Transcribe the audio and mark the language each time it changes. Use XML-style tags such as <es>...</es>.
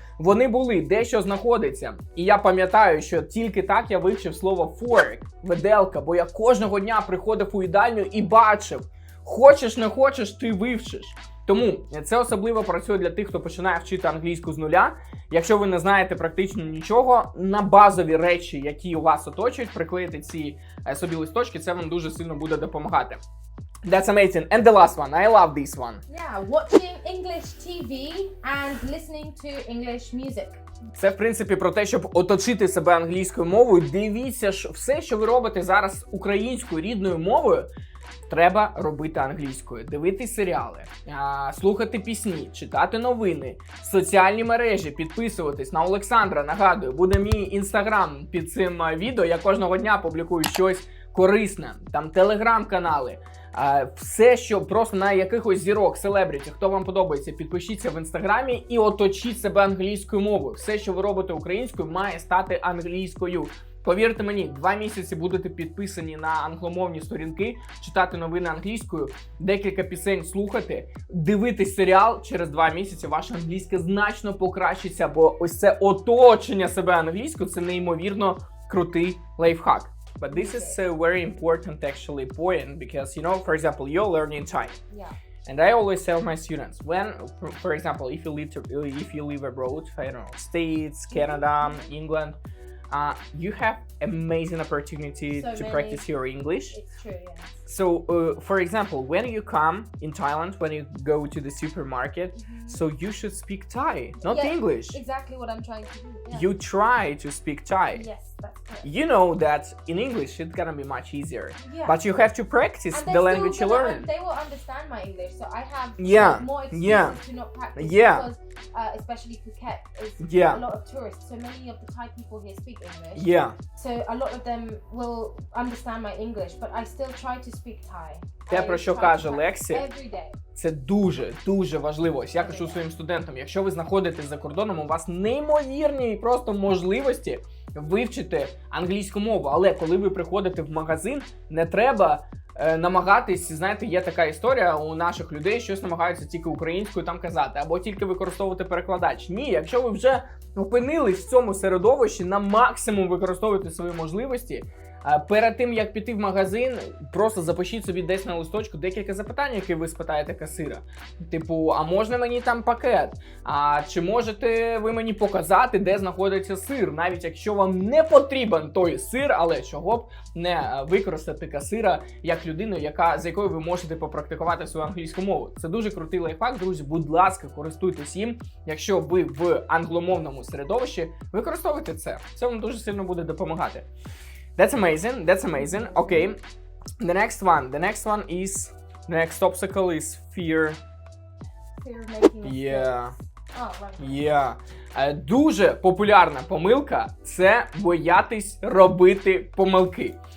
<uk>Вони були, де що знаходиться. І я пам'ятаю, що тільки так я вивчив слово fork, виделка, бо я кожного дня приходив у їдальню і бачив. Хочеш, не хочеш, ти вивчиш. Тому це особливо працює для тих, хто починає вчити англійську з нуля. Якщо ви не знаєте практично нічого, на базові речі, які у вас оточують, приклеїти ці собі листочки, це вам дуже сильно буде допомагати.</uk> <en>That's amazing. And the last one. I love this one. Yeah, watching English TV and listening to English music.</en> <uk>Це, в принципі, про те, щоб оточити себе англійською мовою. Дивіться, все, що ви робите зараз українською, рідною мовою, треба робити англійською. Дивитись серіали, слухати пісні, читати новини, соціальні мережі, підписуватись на Олександра. Нагадую, буде мій інстаграм під цим відео. Я кожного дня публікую щось корисне. Там телеграм-канали. Все, що просто на якихось зірок, селебріті, хто вам подобається, підпишіться в інстаграмі і оточіть себе англійською мовою. Все, що ви робите українською, має стати англійською. Повірте мені, 2 місяці будете підписані на англомовні сторінки, читати новини англійською, декілька пісень слухати, дивитись серіал, через 2 місяці ваша англійська значно покращиться, бо ось це оточення себе англійською, це неймовірно крутий лайфхак.</uk> <en>But this is a very important actually point because, you know, for example, you're learning Thai. Yeah. And I always tell my students, when, for example, if you live abroad, I don't know, States, Canada, England, you have amazing opportunity to practice your English. It's true, yes. So, for example, when you come in Thailand, when you go to the supermarket, so you should speak Thai, not English. Exactly what I'm trying to do. Yeah. You try to speak Thai. Yes, that's correct. You know that in English it's gonna be much easier, but you have to practice the language you learn. They will understand my English, so I have more excuses to not practice because, especially Phuket is a lot of tourists, so many of the Thai people here speak English. So a lot of them will understand my English, but I still try to speak Thai.</en> <uk>Те, про що каже Лексі,</uk> <en>every day.</en> <uk>це дуже важливо. Ось я кажу своїм студентам, якщо ви знаходитесь за кордоном, у вас неймовірні просто можливості вивчити англійську мову. Але коли ви приходите в магазин, не треба намагатись, знаєте, є така історія у наших людей, щось намагаються тільки українською там казати, або тільки використовувати перекладач. Ні, якщо ви вже опинились в цьому середовищі, на максимум використовуйте свої можливості. Перед тим, як піти в магазин, просто запишіть собі десь на листочку декілька запитань, які ви спитаєте касира. Типу, а можна мені там пакет? А чи можете ви мені показати, де знаходиться сир? Навіть якщо вам не потрібен той сир, але чого б не використати касира як людину, з якою ви можете попрактикувати свою англійську мову. Це дуже крутий лайфхак, друзі, будь ласка, користуйтесь їм. Якщо ви в англомовному середовищі, використовуйте це. Це вам дуже сильно буде допомагати.</uk> <en>That's amazing. That's amazing. Okay. The next one is, the next obstacle is fear. Fear of making mistakes. Yeah. Oh, right.</en> <uk>Дуже популярна помилка – це боятись робити помилки.</uk>